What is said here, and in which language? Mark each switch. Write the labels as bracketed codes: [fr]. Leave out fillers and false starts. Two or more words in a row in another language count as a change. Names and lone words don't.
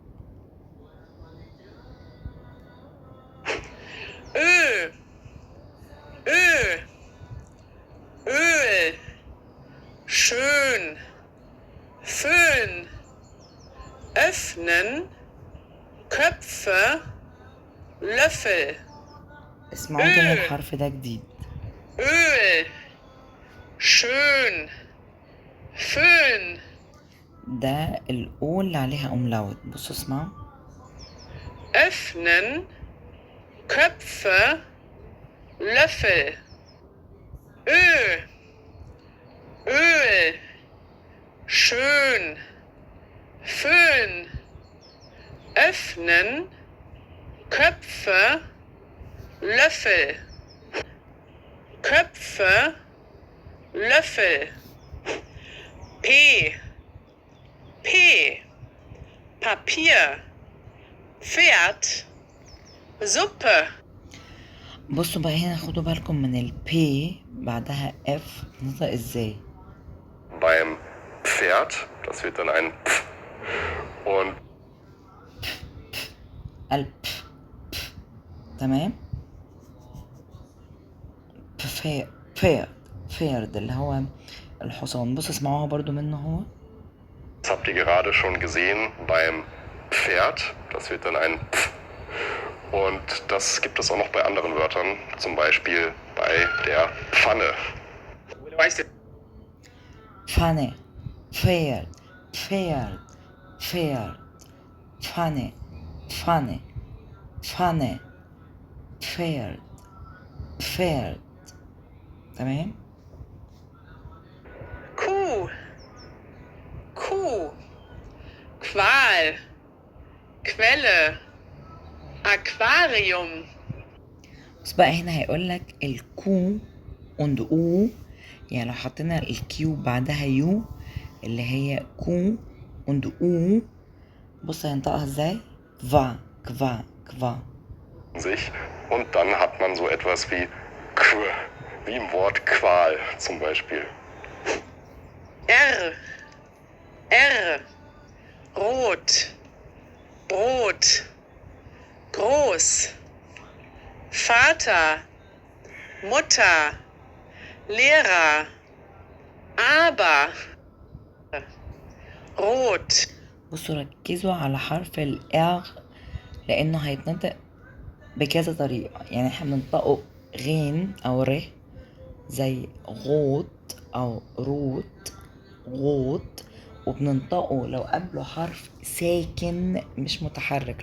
[de] Öl, schön, Föhn, öffnen, Köpfe, Löffel. [ar] اسمعوا تاني الحرف ده جديد. [de] Öl, schön, Föhn. [ar] ده الأو اللي عليها أملاوت. بصوا اسمعوا. [de] Öffnen, Köpfe, Löffel. Öl, schön, Föhn, öffnen, Köpfe, Löffel. Köpfe, Löffel. P, Papier, Pferd, Suppe. [ar] بصوا بقى هنا خدوا بالكم من البي بعدها اف نطق ازاي. [de] Beim Pferd, das wird dann ein P. Und [ar] تمام. فيرد اللي هو الحصان. بصوا اسمعوها برضو منه هو. [de] das habt ihr gerade schon gesehen beim Pferd, das wird dann ein P. Und das gibt es auch noch bei anderen Wörtern, zum Beispiel bei der Pfanne. Pfanne Pferd Pfanne Pferd. [ar] تمام. [de] Kuh, Qual, Quelle, Aquarium. [ar] بس بقى هنا هيقولك الكو und او يعني لو حطينا الكيو بعدها يو اللي هي كو und او، بص هينطقها ازاي؟ [de] Qual Qual Qual. sich und dann hat man so etwas wie wie im Wort Qual zum Beispiel. R, R, Rot, Brot, groß, Vater, Mutter, Lehrer, aber, rot, [ar] بصوا ركزوا على حرف الار لانه هيتنطق بكذا طريقة. يعني احنا بننطقه غين او ر زي غوت او روت غوت، وبننطقه لو قبله حرف ساكن مش متحرك.